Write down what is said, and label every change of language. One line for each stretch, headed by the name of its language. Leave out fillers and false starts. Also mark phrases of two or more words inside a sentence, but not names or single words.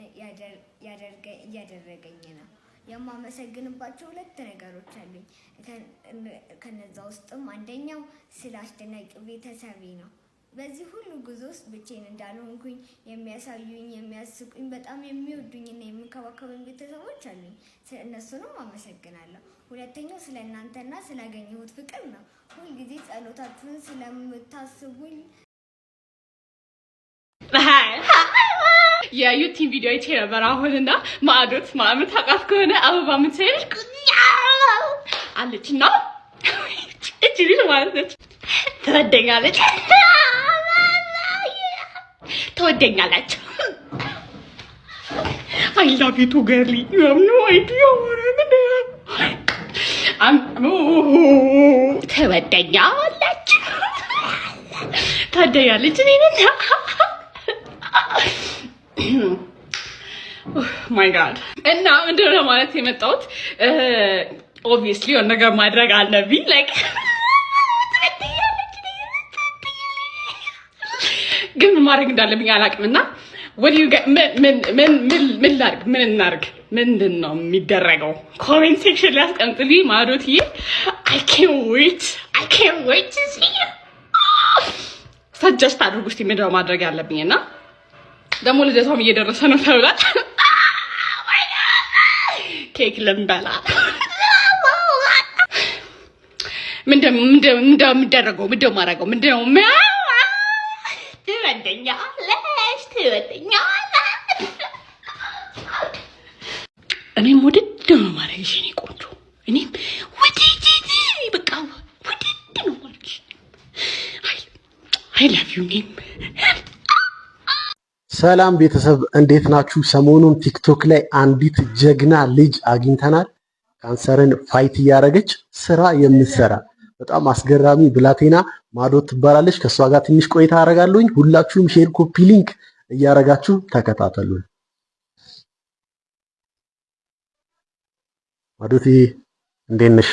Amharic: እያደረገኝ ነው። የማመሰግንባቸው 2 ነገሮች አሉኝ። ከነዛ ውስጥም አንደኛው ስለ አስደናቂው ቤተሰቤ ነው። በዚህ ሁሉ ጉዞ ውስጥ ብቻዬን እንዳልሆንኩኝ የሚያሳዩኝ፣ የሚያስቁኝ፣ በጣም የሚወዱኝና የሚንከባከቡኝ ቤተሰቦች አሉኝ። እነሱንም አመሰግናለሁ። ሁለተኛው ስለ እናንተና ስላገኘሁት ፍቅር ነው። ሁልጊዜ ጸሎታችሁን ስለምታስቡኝ የዩቲዩብ ቪዲዮ አይቼ ነበር አሁንና ማዕዶት ማምን ታውቃት ከሆነ አበባ የምትሰይልሽ አለችና እቺ ልጅ ማለት ነች። ትወደኛለች
English: I love you too, girlie. You have no idea what
Amharic: ትወደኛለች እኔን
English: My God
Amharic: እና ምንድን ነው ማለት የመጣሁት ኦብቪየስሊ የሆነ ነገር ማድረግ አለብኝ። ላይክ ግን ምን ማድረግ እንዳለብኝ አላውቅምና ምን ላድርግ? ምን እናድርግ? ምንድን ነው የሚደረገው?
English: comment section
Amharic: ላይ አስቀምጡልኝ። ማዕዶትዬ
English: I can't wait to see you።
Amharic: ሰጀስት አድርጉ እስቲ ምንድን ነው ማድረግ ያለብኝና ደግሞ ልደቷም እየደረሰ ነው ተብሏል። ኬክ ልንበላ ምንድን የሚደረገው? ምንድን ነው የማደርገው? ምንድን ነው ትወደኛለሽ? እኔም ውድድ ነው ማድረግሽ የእኔ ቆንጆ። እኔም ውድድ በቃ ውድድ ነው ማድረግሽ።
English: I love you
Amharic: እኔም ሰላም ቤተሰብ እንዴት ናችሁ? ሰሞኑን ቲክቶክ ላይ አንዲት ጀግና ልጅ አግኝተናል። ካንሰርን ፋይት እያደረገች ስራ የምትሰራ በጣም አስገራሚ ብላቴና ማዕዶት ትባላለች። ከሷ ጋር ትንሽ ቆይታ አደርጋለሁኝ። ሁላችሁም ሼር፣
English: copy link
Amharic: እያደረጋችሁ ተከታተሉን። ማዕዶት እንዴት ነሽ?